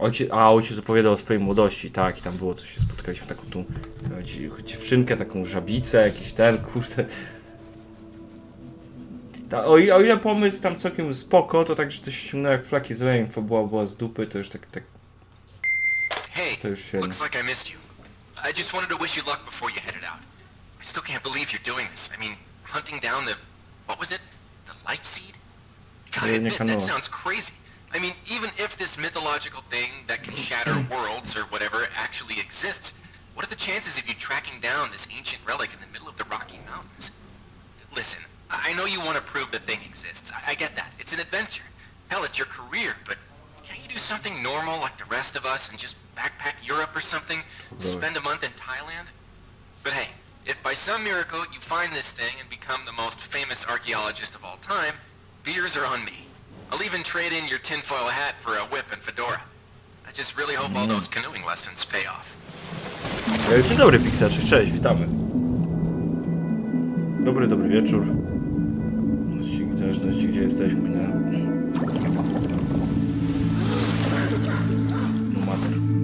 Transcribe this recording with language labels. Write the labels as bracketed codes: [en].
[pl] Ojciec opowiadał o swojej młodości, tak, i tam było coś, się spotkaliśmy taką tą dziewczynkę, taką żabicę, jakiś ten, kurde... O ile pomysł tam całkiem spoko, to tak, że to się ściągnęło jak flaki z olejem, była z dupy, to już tak... [en] Hey, looks like I missed you. I just wanted to wish you luck before you headed out. I still can't believe you're doing this. I mean, hunting down the... what was it? The life seed? Gotta admit, that sounds crazy. I mean, even if this mythological thing that can shatter worlds or whatever actually exists, what are the chances of you tracking down this ancient relic in the middle of the Rocky Mountains? Listen, I know you want to prove the thing exists. I get that. It's an adventure. Hell, it's your career, but can't you do something normal like the rest of us and just backpack Europe or something? Spend a month in Thailand? But hey, if by some miracle you find this thing and become the most famous archaeologist of all time, beers are on me. I'll even trade in your tinfoil hat for a whip and fedora. I just really hope all those canoeing lessons pay off. [pl] Dzień dobry, Pixarze, cześć, witamy. Dobry wieczór. W zależności gdzie jesteśmy, nie? [en] No mater.